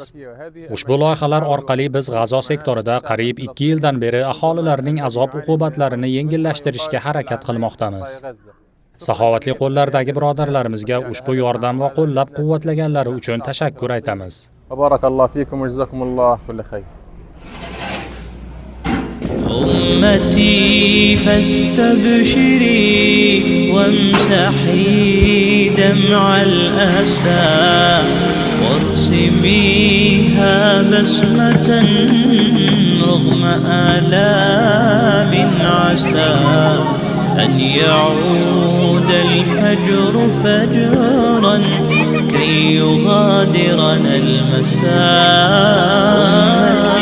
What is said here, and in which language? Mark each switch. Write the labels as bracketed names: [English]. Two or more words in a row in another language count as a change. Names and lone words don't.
[Uzbek] Ushbu loyihalar orqali biz G'azo sektorida qariyb 2 yildan beri aholilarning azob-uqubatlarini yengillashtirishga harakat qilmoqdamiz. Saxovatli qo'llardagi birodarlarimizga ushbu yordam va qo'llab-quvvatlaganlari uchun tashakkur aytamiz. [Arabic] بارك الله فيكم وجزاكم الله كل خير. أمتي فاستبشري وامسحي دمع الأسى وارسميها بسمة رغم آلام عسى أن يعود الفجر فجرا كي يغادرنا المساء.